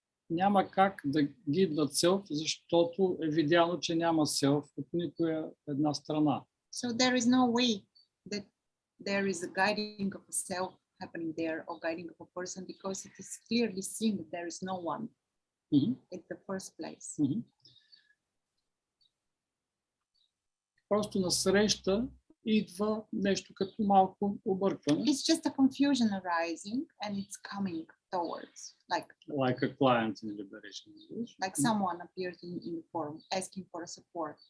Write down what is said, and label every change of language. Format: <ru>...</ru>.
<bg>няма как да гидват селф, защото е видяно, че няма селф от никоя една страна.</bg> <en>so there is no way that there is a guiding of a self happening there or guiding of a person, because it is clearly seen that there is no one Мгм. in the first place. Мгм.</en> <bg>Просто насреща идва нещо като малко объркване.</bg> <en>It's just a confusion arising and it's coming towards, Like a client in Liberation Unleashed. like someone appears in the forum asking for a support,</en>